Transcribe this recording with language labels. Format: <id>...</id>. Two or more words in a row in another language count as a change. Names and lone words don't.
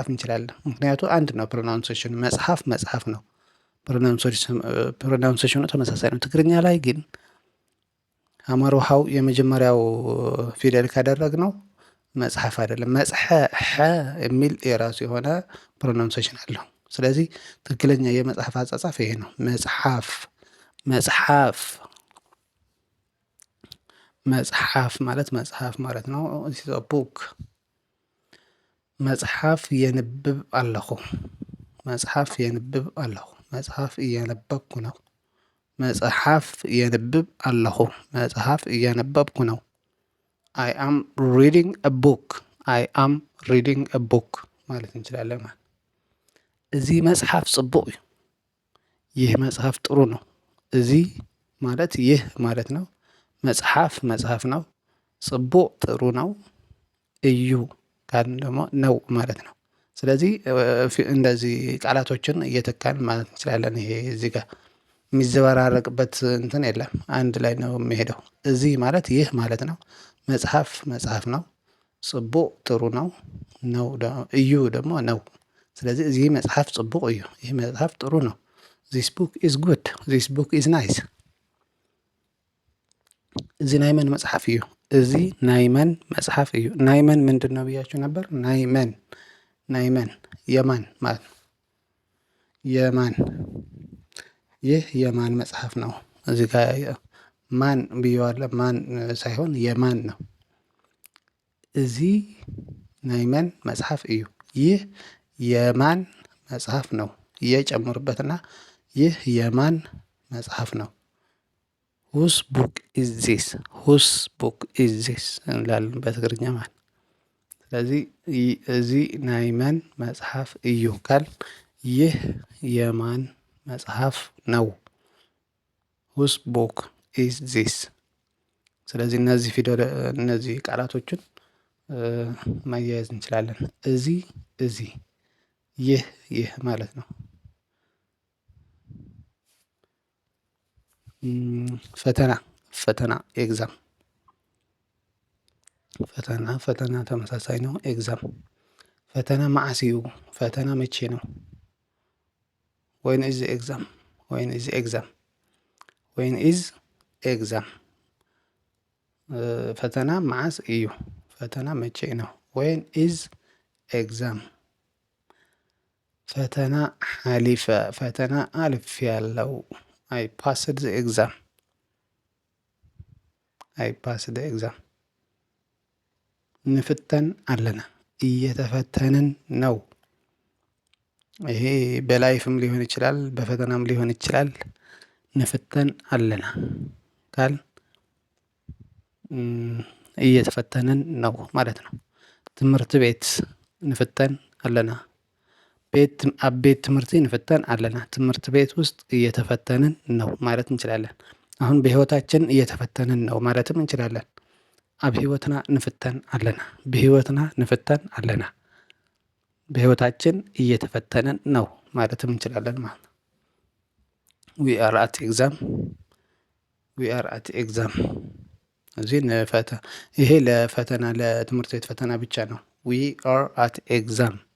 <am>እንችላለን። ምክንያቱ አንድ ነው። ፕሮናውንሴሽኑ መጽሐፍ መጽሐፍ ነው። ፕሮናውንሴሽኑ ተመሳሳይ ነው። ትግርኛ ላይ ግን ሀመሮሃው የመጀመሪያው ፊደል ካደረግነው መጽሐፍ አይደለም። መጽሐ የሚል የራሱ የሆነ ፕሮናውንሴሽን አለው። ስለዚህ ትክክለኛ የመጽሐፍ አጻጻፍ ይሄ ነው። መጽሐፍ መጽሐፍ መጽሐፍ ማለት መጽሐፍ ማለት ነው። ቡክ</am> <ti>መጽሐፍ የንብብ ኣለኹ። መጽሐፍ የንብብ ኣለኹ።</ti> <am>መጽሐፍ እያነበብኩ ነው።</am> <ti>መጽሐፍ የንብብ ኣለኹ።</ti> <am>መጽሐፍ እያነበብኩ ነው።</am> <en>I am reading a book። I am reading a book</en> <am>ማለት እንችላለን። ማለት</am> <ti>እዚ መጽሐፍ ጽቡቅ እዩ።</ti> <am>ይህ መጽሐፍ ጥሩ ነው። እዚ ማለት ይህ ማለት ነው። መጽሐፍ መጽሐፍ ነው። ጽቡቅ ጥሩ ነው። እዩ ካልን ደግሞ ነው ማለት ነው። ስለዚህ እንደዚህ ቃላቶችን እየተካን ማለት እንችላለን። ይሄ እዚህ ጋር የሚዘበራረቅበት እንትን የለም። አንድ ላይ ነው የሚሄደው። እዚህ ማለት ይህ ማለት ነው። መጽሐፍ መጽሐፍ ነው። ጽቡቅ ጥሩ ነው። ነው እዩ ደግሞ ነው። ስለዚህ</am> <ti>እዚህ መጽሐፍ ጽቡቅ እዩ።</ti> <am>ይህ መጽሐፍ ጥሩ ነው።</am> <en>this book is good። this book is nice።</en> <ti>እዚ ናይ መን መጽሐፍ እዩ? እዚ ናይ መን መጽሐፍ እዩ? ናይ መን</ti> <am>ምንድን ነው ብያችሁ ነበር?</am> <ti>ናይ መን ናይ መን</ti> <am>የማን ማለት ነው። የማን ይህ የማን መጽሐፍ ነው? እዚህ ጋር ማን ብየዋለሁ። ማን ሳይሆን የማን ነው።</am> <ti>እዚ ናይ መን መጽሐፍ እዩ?</ti> <am>ይህ የማን መጽሐፍ ነው? እየጨምሩበትና ይህ የማን መጽሐፍ ነው?</am> <en>whose book is this። whose book is this</en> <am>እንላለን በትግርኛ ማለት። ስለዚህ</am> <ti>እዚ ናይ መን መጽሐፍ እዩ</ti> <am>ካል ይህ የማን መጽሐፍ ነው?</am> <en>whose book is this።</en> <am>ስለዚህ እነዚህ ቃላቶችን ማያያዝ እንችላለን። እዚ እዚ፣ ይህ ይህ ማለት ነው። ፈተና ፈተና ኤግዛም። ፈተና ፈተና ተመሳሳይ ነው። ኤግዛም</am> <ti>ፈተና መዓስ እዩ?</ti> <am>ፈተና መቼ ነው?</am> <en>when is exam። when is exam። when is exam።</en> <ti>ፈተና መዓስ እዩ?</ti> <am>ፈተና መቼ ነው?</am> <en>when is exam።</en> <ti>ፈተና ሓሊፈ።</ti> <am>ፈተና አልፌያለሁ።</am> <en>I passed the exam። I passed the exam።</en> <ti>ንፍተን ኣለና።</ti> <am>እየተፈተንን ነው። ይሄ በላይፍም ሊሆን ይችላል፣ በፈተናም ሊሆን ይችላል።</am> <ti>ንፍተን ኣለና</ti> <am>ካል እየተፈተንን ነው ማለት ነው። ትምህርት ቤት</am> <ti>ንፍተን ኣለና። ኣብ ቤት ትምህርቲ ንፍተን ኣለና።</ti> <am>ትምህርት ቤት ውስጥ እየተፈተንን ነው ማለት እንችላለን። አሁን በህይወታችን እየተፈተንን ነው ማለትም እንችላለን።</am> <ti>ኣብ ህይወትና ንፍተን ኣለና። በህይወትና ንፍተን ኣለና።</ti> <am>በህይወታችን እየተፈተንን ነው ማለትም እንችላለን ማለት ነው።</am> <en>we are at exam we are at exam።</en> <am>እዚህ ይሄ ለፈተና ለትምህርት ቤት ፈተና ብቻ ነው።</am> <en>we are at exam።</en>